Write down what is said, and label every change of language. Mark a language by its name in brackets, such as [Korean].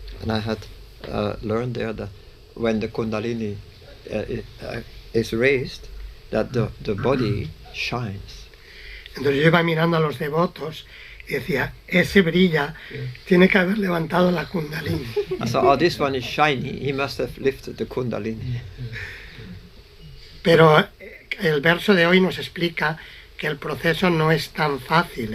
[English] And I had learned there that when the Kundalini is raised, that the body shines. [Spanish] Entonces yo iba mirando a los devotos y decía, ese brilla, tiene que haber levantado la Kundalini. [English] I thought, oh, this one is shiny, he must have lifted the Kundalini. [Spanish] Pero el verso de hoy nos explica que el proceso no es tan fácil.